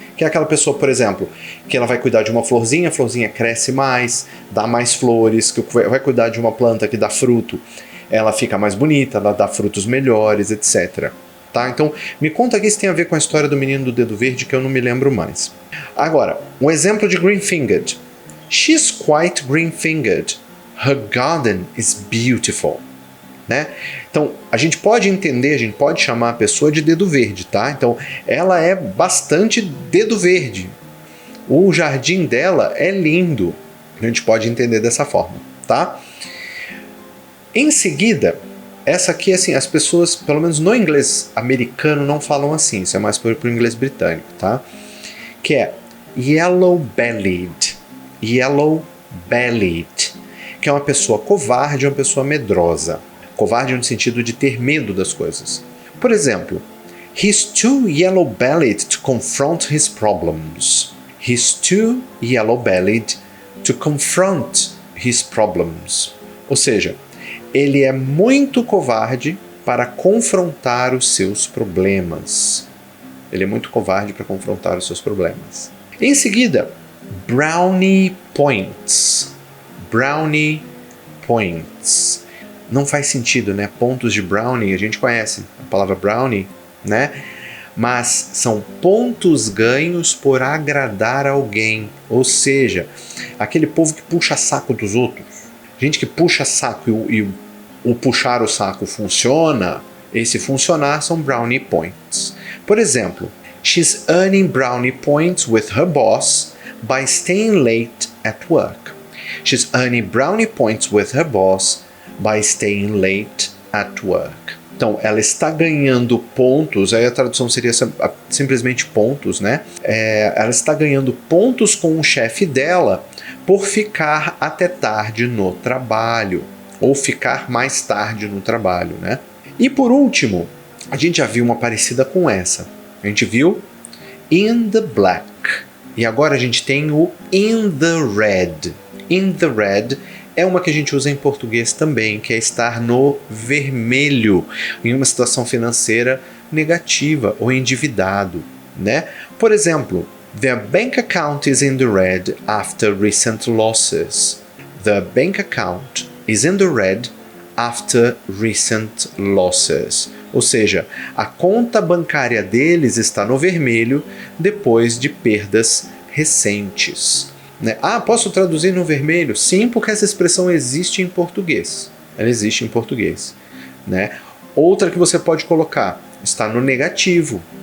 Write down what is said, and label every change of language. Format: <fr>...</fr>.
<pt>Que é aquela pessoa, por exemplo, que ela vai cuidar de uma florzinha, a florzinha cresce mais, dá mais flores, que vai cuidar de uma planta que dá fruto, ela fica mais bonita, ela dá frutos melhores, etc. Tá? Então, me conta aqui se tem a ver com a história do menino do dedo verde, que eu não me lembro mais. Agora, um exemplo de green-fingered.</pt> <en>She's quite green-fingered. Her garden is beautiful.</en> <pt>Né? Então, a gente pode entender, a gente pode chamar a pessoa de dedo verde, tá? Então, ela é bastante dedo verde. O jardim dela é lindo. A gente pode entender dessa forma, tá? Em seguida, essa aqui, assim, as pessoas, pelo menos no inglês americano, não falam assim. Isso é mais para o inglês britânico, tá? Que é yellow-bellied. Yellow-bellied. Que é uma pessoa covarde, uma pessoa medrosa. Covarde no sentido de ter medo das coisas. Por exemplo,</pt> <en>he's too yellow-bellied to confront his problems. He's too yellow-bellied to confront his problems.</en> <pt>Ou seja, ele é muito covarde para confrontar os seus problemas. Ele é muito covarde para confrontar os seus problemas. Em seguida, brownie points. Brownie points. Não faz sentido, né? Pontos de brownie, a gente conhece a palavra brownie, né? Mas são pontos ganhos por agradar alguém. Ou seja, aquele povo que puxa saco dos outros. Gente que puxa saco e o puxar o saco funciona, esse funcionar são brownie points. Por exemplo,</pt> <en>she's earning brownie points with her boss by staying late at work. She's earning brownie points with her boss by staying late at work.</en> <pt>Então, ela está ganhando pontos, aí a tradução seria simplesmente pontos, né? Ela está ganhando pontos com o chefe dela por ficar até tarde no trabalho, ou ficar mais tarde no trabalho, né? E por último, a gente já viu uma parecida com essa. A gente viu in the black. E agora a gente tem o in the red. In the red é uma que a gente usa em português também, que é estar no vermelho, em uma situação financeira negativa ou endividado, né? Por exemplo,</pt> <en>their bank account is in the red after recent losses. The bank account is in the red after recent losses.</en> <pt>Ou seja, a conta bancária deles está no vermelho depois de perdas recentes. Né? Ah, posso traduzir no vermelho? Sim, porque essa expressão existe em português. Ela existe em português. Né? Outra que você pode colocar está no negativo.</pt>